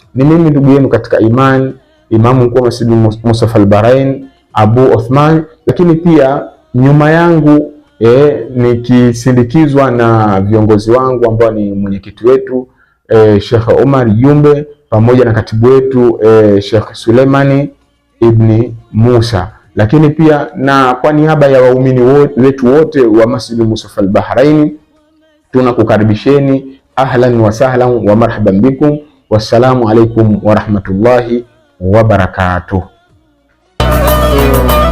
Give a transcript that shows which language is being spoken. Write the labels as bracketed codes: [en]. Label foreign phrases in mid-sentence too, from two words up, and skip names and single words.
[sw] Ni mimi ndugu yenu katika imani, Imamu mkuu wa Masjidul Mustafa al-Bahraini, Abu Othman, lakini pia nyuma yangu nikisindikizwa na viongozi wangu ambao ni mwenyekiti wetu Sheikh Omar Jumbe pamoja na katibu wetu Sheikh Suleimani Ibni Musa, lakini pia na kwa niaba ya waumini wetu wote wa Masjid Musafa al-Bahrain tunakukaribisheni [ar] أهلا وسهلا ومرحبا بكم. والسلام عليكم ورحمة الله وبركاته.